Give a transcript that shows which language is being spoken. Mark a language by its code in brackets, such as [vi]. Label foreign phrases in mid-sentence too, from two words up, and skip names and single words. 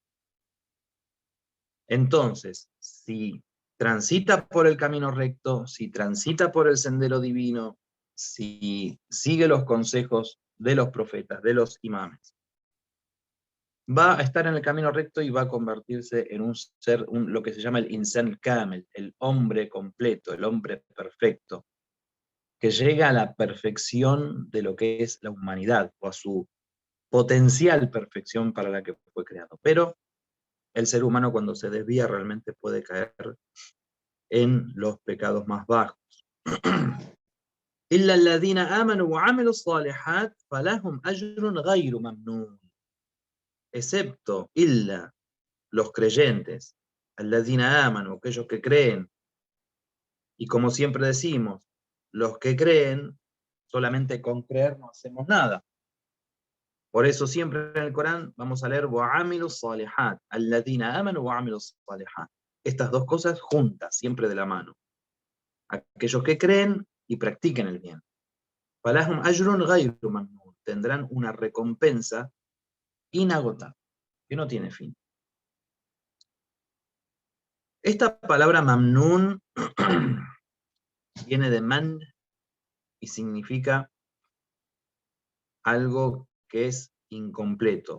[es] Entonces, si transita por el camino recto, si transita por el sendero divino, si sigue los consejos de los profetas, de los imames, va a estar en el camino recto y va a convertirse en un ser, lo que se llama el [ar] إنسان كامل, [es] el hombre completo, el hombre perfecto, que llega a la perfección de lo que es la humanidad, o a su potencial perfección para la que fue creado. Pero el ser humano cuando se desvía realmente puede caer en los pecados más bajos. [ar] إلا الذين آمنوا وعملوا الصالحات فلهم أجر غير ممنون. [es] Excepto illa, los creyentes, [ar] الذين آمنوا, [es] aquellos que creen, y como siempre decimos, los que creen, solamente con creer no hacemos nada. Por eso siempre en el Corán vamos a leer [ar] وَعَمِلُوا الصَّالِحَاتِ الَّذِينَ آمَنُوا وَعَمِلُوا الصَّالِحَاتِ. [es] Estas dos cosas juntas, siempre de la mano. Aquellos que creen y practiquen el bien. [ar] فَلَهُمْ أَجْرٌ غَيْرُ مَمْنُونٍ. [es] Tendrán una recompensa inagotable, que no tiene fin. Esta palabra mamnun viene de man y significa algo que es incompleto.